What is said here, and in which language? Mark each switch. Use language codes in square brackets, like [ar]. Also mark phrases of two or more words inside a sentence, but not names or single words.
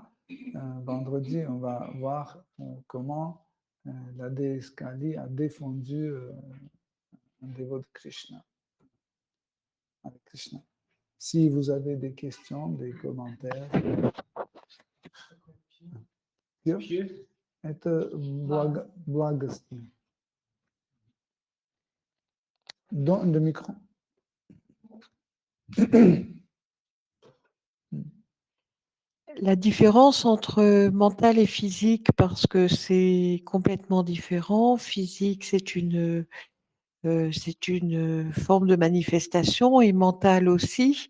[fr] Vendredi, on va voir comment la déesse Kali a défendu un dévot de Krishna. Hare Krishna. Si vous avez des questions, des commentaires. Pieux. [ru] Это благостный. [fr] Dans le micro. La différence entre mental et physique, parce que c'est complètement différent. Physique, c'est une forme de manifestation et mental aussi.